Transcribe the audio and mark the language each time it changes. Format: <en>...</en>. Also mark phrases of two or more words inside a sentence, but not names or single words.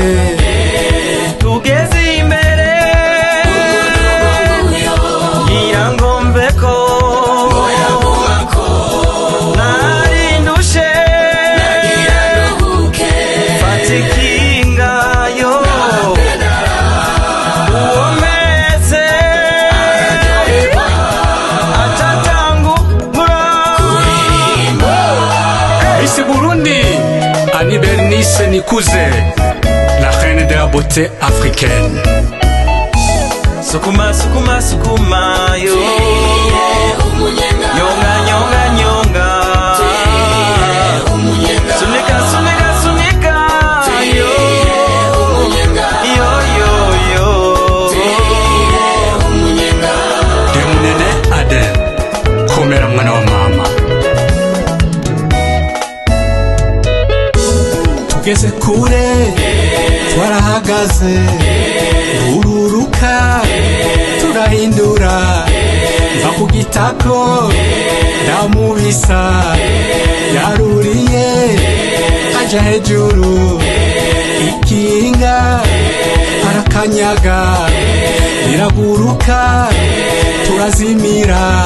<rn>tugeze imbere Irangomveko narindushe fatikinga yo uomeze atatangura</rn> <fr>Ici Burundi Annie Bernice Nikuze la reine de la beauté africaine</fr> <sw>Sukuma sukuma sukuma yo Nyonga nyonga nyonga Sunika sunika sunika yo Yo yo yo</sw> <rn>Demunene Ade komera mwana wa mama Tugeze kure twarahagaze ururuka turahindura mva ku gitako ndamubisa yaruriye aja hejuru ikinga arakanyaga riraguruka turazimira</rn>